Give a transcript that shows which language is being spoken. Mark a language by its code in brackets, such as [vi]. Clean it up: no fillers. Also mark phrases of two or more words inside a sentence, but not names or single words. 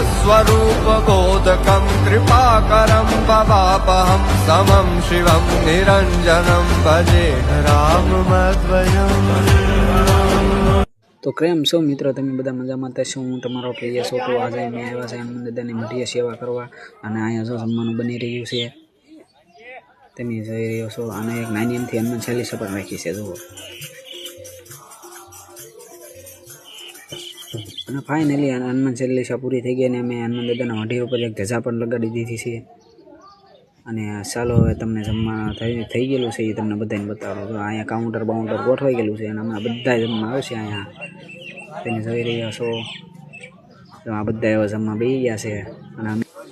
[sa] स्वरूप बोधकं कृपाकरं भवापहं समं शिवं निरञ्जनं भजे राममद्वयम्। [gu] તો કેમ છો મિત્રો, તમે બધા મજામાં તો શું? હું તમારો પ્રિય છોકરો આજે મેં આવ્યા છે હનુમાન દાદાની મઢીએ સેવા કરવા અને અહીંયા જો જમવાનું બની રહ્યું છે તમે જોઈ રહ્યો છો અને એક નાની એમથી હનુમાન ચાલીસા પણ રાખી છે જુઓ અને ફાઇનલી હનુમાન ચાલીસા પૂરી થઈ ગઈ અને અમે હનુમાન દાદાના મઢી ઉપર એક ધજા પણ લગાડી દીધી છે અને ચાલો હવે તમને જમવા થઈ ગયેલું છે એ તમને બધાને બતાવો તો અહીંયા કાઉન્ટર બાઉન્ટર ગોઠવાઈ ગયેલું છે અને હમણાં બધા જમવા આવશે અહીંયા તમે જોઈ રહ્યા છો તો આ બધા એવા જમવા બેસી ગયા છે અને